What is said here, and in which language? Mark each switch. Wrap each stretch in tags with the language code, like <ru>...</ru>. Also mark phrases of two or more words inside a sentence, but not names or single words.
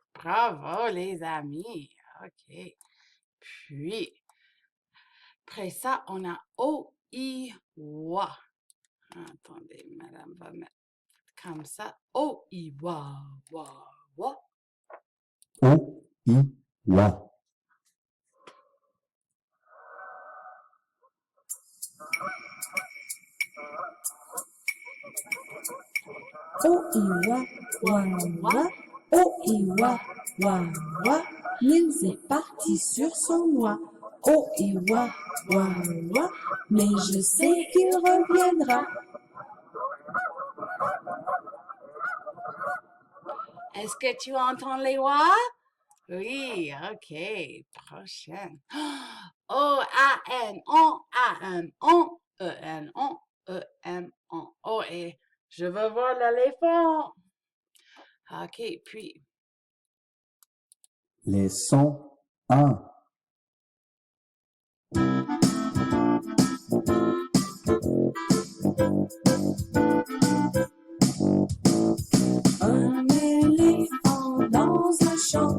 <fr>bravo les amis. OK. Puis, après ça, on a O, I, wa. Attendez, madame va mettre comme ça. O, I, wa, wa, wa. O, I, wa. O-I-wa, wa, wa, O-I-wa, wa, wa, Nils est parti sur son oie. O-I-wa, wa, wa, mais je sais qu'il reviendra. Est-ce que tu entends les wa? Oui, OK. Prochaine. O-A-N-O, A-N-O, E-N-O, E-M-O. Oh, et je veux voir l'éléphant. OK, puis. Les sons 1, Un éléphant dans un champ.</fr>